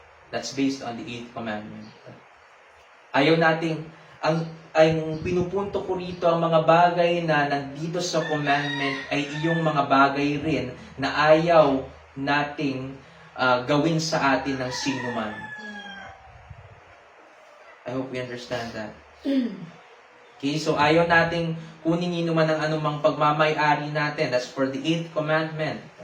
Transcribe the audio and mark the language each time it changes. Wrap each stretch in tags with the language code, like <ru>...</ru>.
<en>That's based on the 8th commandment.</en> <tl>Ayaw nating, ang pinupunto ko rito, ang mga bagay na nandito sa commandment ay iyong mga bagay rin na ayaw nating gawin sa atin ng sino man.</tl> <en>I hope we understand that. Okay, so</en> <tl>ayaw nating kunin ni numan ang anumang pagmamay-ari natin.</tl> <en>That's for the 8th commandment.</en>